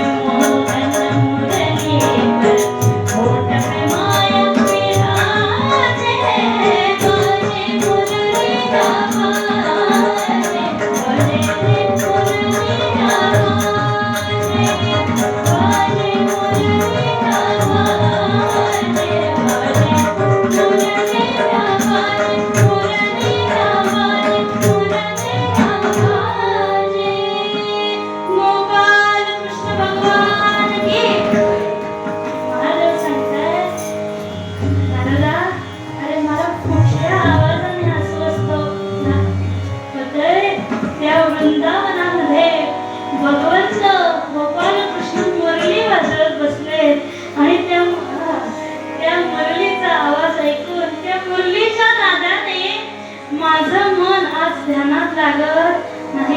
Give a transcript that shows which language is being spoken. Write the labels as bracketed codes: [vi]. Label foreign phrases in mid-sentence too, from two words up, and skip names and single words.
[hi] मोहन मुरली पर, होठ पे माया विराजे, बाजे मुरलिया बाजे, बाजे रे मुरलिया बाजे, बाजे मुरलिया बाजे, बाजे मुरलिया बाजे, मुरलिया बाजे, मुरलिया बाजे. गोपाल कृष्ण भगवान की. [mr] महादेव सांगतात नारदा, अरे मला कुठल्या आवाजाने अस्वस्थ होतंय? त्या वृंदावनामध्ये भगवंत गोपाल कृष्ण मुरली वाजवत बसले आणि त्या मुरलीचा आवाज ऐकून, त्या मुरलीच्या नादाने माझं मन आज ध्यानात लागत नाही.